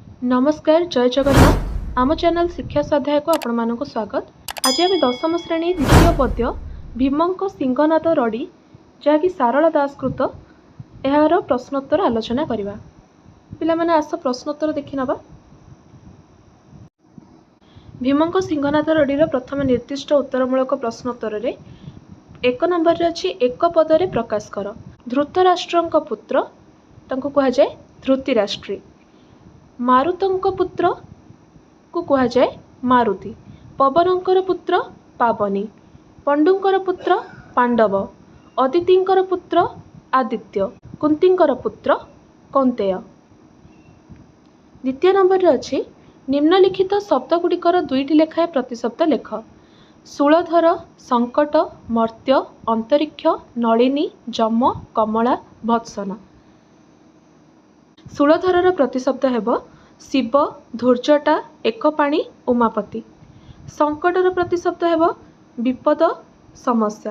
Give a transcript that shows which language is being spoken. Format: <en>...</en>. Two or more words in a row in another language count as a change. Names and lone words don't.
<or>ନମସ୍କାର ଜୟ ଜଗନ୍ନାଥ ଆମ ଚ୍ୟାନେଲ ଶିକ୍ଷା ସ୍ୱାଧ୍ୟାୟ କୁ ଆପଣ ମାନଙ୍କ ସ୍ୱାଗତ। ଆଜି ଆମେ ଦଶମ ଶ୍ରେଣୀ ଦ୍ୱିତୀୟ ପଦ୍ୟ ଭୀମଙ୍କ ସିଂହନାଦ ରଡ଼ି ଯାହାକି ସାରଳା ଦାସ କୃତ ଯାର ପ୍ରଶ୍ନୋତ୍ତର ଆଲୋଚନା କରିବା। ପିଲା ମାନେ ଆସ ପ୍ରଶ୍ନୋତ୍ତର ଦେଖି ନେବା। ଭୀମଙ୍କ ସିଂହନାଦ ରଡ଼ିର ପ୍ରଥମ ନିର୍ଦ୍ଦିଷ୍ଟ ଉତ୍ତରମୂଳକ ପ୍ରଶ୍ନୋତ୍ତର ରେ ଏକ ନମ୍ବର ରେ ଅଛି ଏକ ପଦରେ ପ୍ରକାଶ କର। ଧୃତରାଷ୍ଟ୍ରଙ୍କ ପୁତ୍ର ତାଙ୍କୁ କୁହା ଯାଏ ଧୃତିରାଷ୍ଟ୍ରୀ। ମାରୁତଙ୍କ ପୁତ୍ର କୁ କୁହା ଯାଏ ମାରୁତି। ପବନଙ୍କର ପୁତ୍ର ପାବନି। ପାଣ୍ଡୁଙ୍କର ପୁତ୍ର ପାଣ୍ଡବ। ଅଦିତିଙ୍କର ପୁତ୍ର ଆଦିତ୍ୟ। କୁନ୍ତୀଙ୍କର ପୁତ୍ର କୌନ୍ତେୟ। ଦ୍ୱିତୀୟ ନମ୍ବର ରେ ଅଛି ନିମ୍ନଲିଖିତ ଶବ୍ଦଗୁଡ଼ିକର ଦୁଇଟି ଲେଖାଏଁ ପ୍ରତିଶବ୍ଦ ଲେଖ। ଶୂଳଧର ସଙ୍କଟ ମର୍ତ୍ତ୍ୟ ଅନ୍ତରୀକ୍ଷ ନଳିନୀ ଯମ କମଳା ଭର୍ତ୍ସନା। ଶୂଳଧର ପ୍ରତିଶବ୍ଦ ହେବ ଶିବ ଧୂର୍ଜଟା ଏକପାଣି ଉମାପତି। ସଙ୍କଟର ପ୍ରତିଶବ୍ଦ ହେବ ବିପଦ ସମସ୍ୟା।</or>